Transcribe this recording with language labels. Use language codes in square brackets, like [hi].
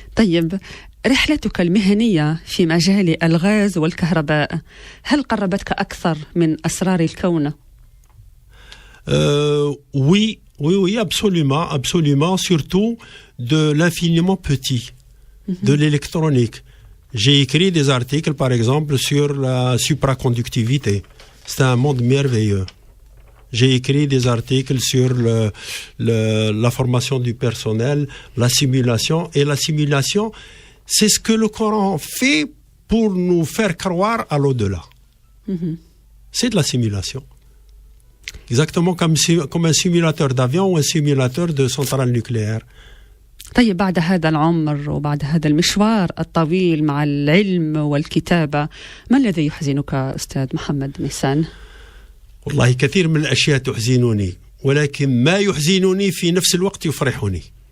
[ar] طيب رحلتك المهنية في مجال الغاز والكهرباء هل قربتك أكثر من أسرار الكون؟ [fr] Oui, absolument, surtout de l'infiniment petit, de l'électronique. J'ai écrit des articles, par exemple, sur la supraconductivité. C'est un monde merveilleux. J'ai écrit des articles sur la formation du personnel, la simulation. Et la simulation, c'est ce que le Coran fait pour nous faire croire à l'au-delà. C'est de la simulation. Exactement comme un simulateur d'avion ou un simulateur de centrale nucléaire. [ar] طيب بعد هذا العمر وبعد هذا المشوار الطويل مع العلم والكتابة، ما الذي يحزنك أستاذ محمد ميسان؟ والله كثير من الأشياء تحزنني، ولكن ما يحزنني في نفس الوقت يفرحني.